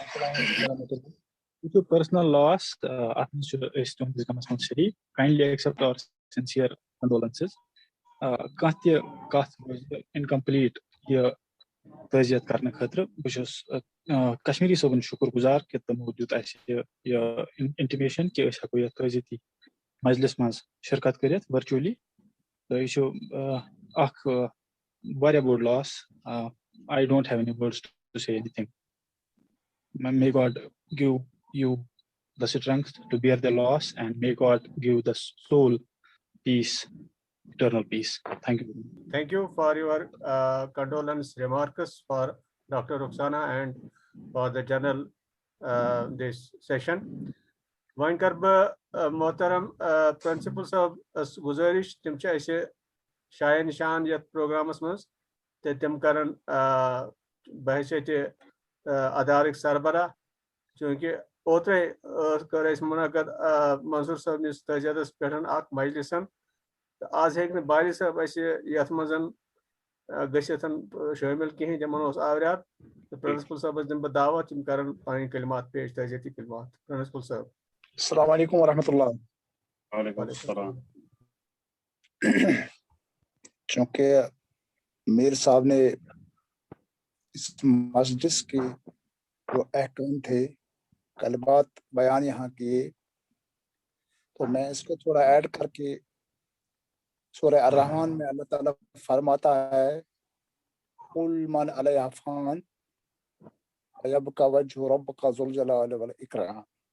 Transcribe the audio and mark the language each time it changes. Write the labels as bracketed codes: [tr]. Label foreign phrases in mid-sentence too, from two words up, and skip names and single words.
[ks] یہ چھُ [en] personal loss [ks] اتھ منٛز چھِ أسۍ تُہنٛدِس غمس منٛز شریٖک [en] kindly accept our sincere condolences [ks] کانٛہہ تہِ کتھ روزِ انکمپلیٖٹ یہِ تعزیت کرنہٕ خٲطرٕ بہٕ چھُس کشمیری صٲبُن شُکر گُزار کہِ تِمو دیُت اَسہِ یہِ انٹِمیشن کہِ أسۍ ہٮ۪کو یتھ تعزیتی مجلس منٛز شرکت کٔرِتھ ورچولی تہٕ یہِ چھُ اکھ واریاہ بوٚڑ لاس [en] I don't have any words to say anything. May God give you the strength to bear the loss and may God give the soul peace, eternal peace. Thank you. Thank you for your condolence remarks for Dr. Rukhsana and for the general this session. [ks] وۄنۍ کر بہٕ محترم پرنسپل صٲب گُزٲرِش تِم چھِ اَسہِ شایع نِشان یتھ پروگرامس منٛز تہٕ تِم کرن بحثیتہِ ادارٕکۍ سربراہ چوٗنٛکہِ اوترے کٔر اَسہِ مُنعقد منظوٗر صٲبنِس تعزیتس پٮ۪ٹھ اکھ مجلسن تہٕ آز ہیٚکہِ نہٕ باری صٲب اَسہِ یتھ منٛز گٔژھِتھ شٲمِل کِہینۍ تِمن اوس آوریر تہٕ پرنسپل صٲبس دِمہٕ بہٕ دعوت تِم کرن پنٕنۍ کلمات پیش تعزیتی کلمات. پرنسپل صٲب. [ar] السلام علیکم ورحمۃ اللہ. وعلیکم السلام. [ur] چونکہ میر صاحب نے اس مجلس کے جو احکام تھے کلمات بیان یہاں کیے تو میں اس کو تھوڑا ایڈ کر کے سورہ الرحمن میں اللہ تعالیٰ فرماتا ہے [ar] قل من علیہ فان ویبقى وجہ ربک ذو الجلال والاکرام.